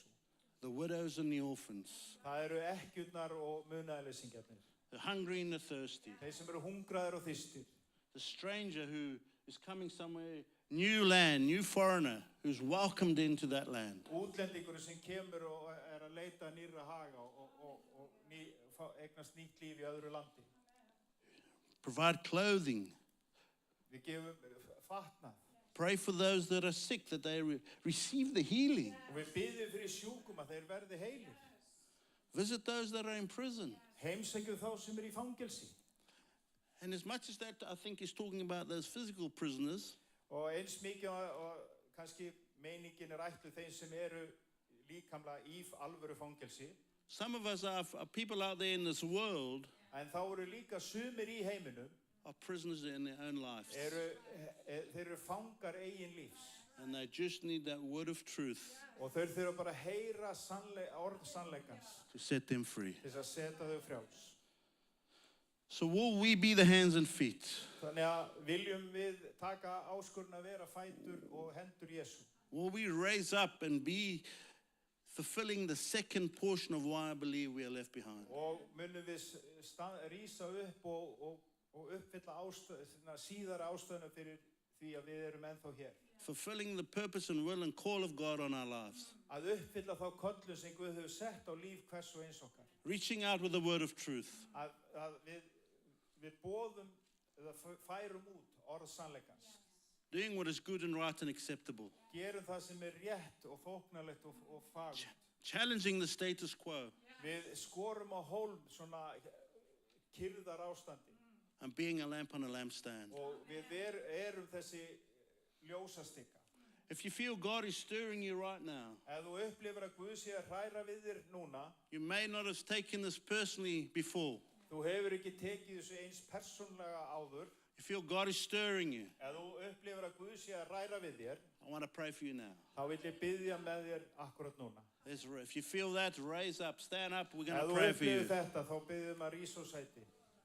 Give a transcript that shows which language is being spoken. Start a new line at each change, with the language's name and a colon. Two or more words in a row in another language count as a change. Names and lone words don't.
English: The widows and the orphans,
Icelandic: Það eru ekkjurnar og munaðarleysingjarnir.
English: the hungry and the thirsty,
Icelandic: Þeir sem eru hungraðir og þyrstir.
English: the stranger who is coming somewhere, new land, new foreigner, who's welcomed into that land.
Icelandic: Útlendingurinn sem kemur og að leita nýrra haga og eignast nýtt líf í öðru landi.
English: Provide clothing.
Icelandic: Við gefum fatnað.
English: Pray for those that are sick, that they receive the healing.
Icelandic: Og við biðjum fyrir sjúkum að þeir verði heilir.
English: Visit those that are in prison.
Icelandic: Heimsækjum þá sem í fangelsi.
English: And as much as that, I think he's talking about those physical prisoners,
Icelandic: Og eins mikið og kannski meiningin ætluð þeim sem eru líkamlega í alvöru fangelsi.
English: some of us are people out there in this world
Icelandic: En þá eru líka sumir í heiminum,
English: are prisoners in their own lives.
Icelandic: þeir eru fangar eigin lífs.
English: And they just need that word of truth
Icelandic: Og þeir þurfa bara að heyra orð sannleikans
English: to set them free.
Icelandic: til þess að setja þau frjáls.
English: So will we be the hands and feet?
Icelandic: Þannig að viljum við taka áskorun að vera fætur og hendur Jesú.
English: Will we raise up and be fulfilling the second portion of why I believe we are left behind?
Icelandic: Og munum við rísa upp og uppfylla síðara ástæðuna fyrir því að við erum ennþá hér.
English: Fulfilling the purpose and will and call of God on our lives.
Icelandic: Að uppfylla þá köllun sem Guð hefur sett á líf hvers og eins okkar.
English: Reaching out with the word of truth.
Icelandic: Að við boðum eða færum út orð sannleikans.
English: Doing what is good and right and acceptable.
Icelandic: Gerum það sem rétt og þóknarlegt og fagurt.
English: Challenging the status quo.
Icelandic: Við skorum á hólm svona kyrrðar ástandi.
English: And being a lamp on a lampstand.
Icelandic: Og við erum þessi ljósastika.
English: If you feel God is stirring you right now,
Icelandic: Ef þú upplifir að Guð sé að hræra við þér núna,
English: you may not have taken this personally before.
Icelandic: þú hefur ekki tekið þessu eins persónlega áður.
English: You feel God is stirring you.
Icelandic: Ef þú upplifir að Guð sé að hræra við þér,
English: I want to pray for you now.
Icelandic: þá vil ég biðja með þér akkurat núna.
English: If you feel that, raise up, stand up. We're going
Icelandic: Ef
English: to
Icelandic: þú
English: pray for
Icelandic: upplifir
English: you.
Icelandic: þetta, þá biðjum að rísa úr sæti.